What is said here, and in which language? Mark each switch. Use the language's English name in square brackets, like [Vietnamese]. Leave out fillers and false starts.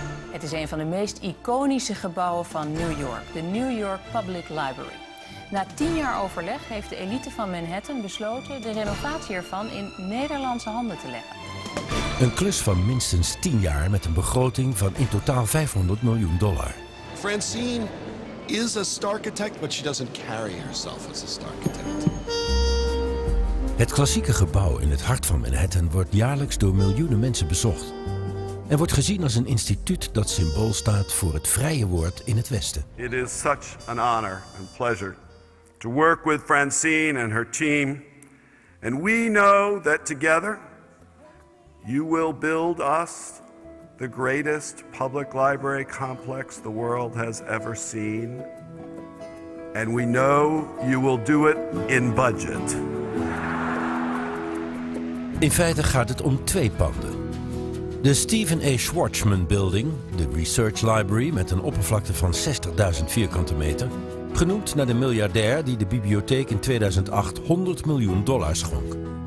[Dutch] Het is een van de meest iconische gebouwen van New York, de New York Public Library. Na 10 jaar overleg heeft de elite van Manhattan besloten de renovatie ervan in Nederlandse handen te leggen. Een klus van minstens 10 jaar met een begroting van in totaal $500 miljoen. [English] Francine is a starchitect, but she doesn't carry herself as a starchitect. [Dutch] Het klassieke gebouw in het hart van Manhattan wordt jaarlijks door miljoenen mensen bezocht. En wordt gezien als een instituut dat symbool staat voor het vrije woord in het Westen. [English] It is such an honor and pleasure to work with Francine and her team. And we know that together you will build us the greatest public library complex the world has ever seen. And we know you will do it in budget. [Dutch] In feite gaat het om 2 panden. De Stephen A. Schwarzman Building, de Research Library met een oppervlakte van 60.000 vierkante meter, genoemd naar de miljardair die de bibliotheek in 2008 $100 miljoen schonk.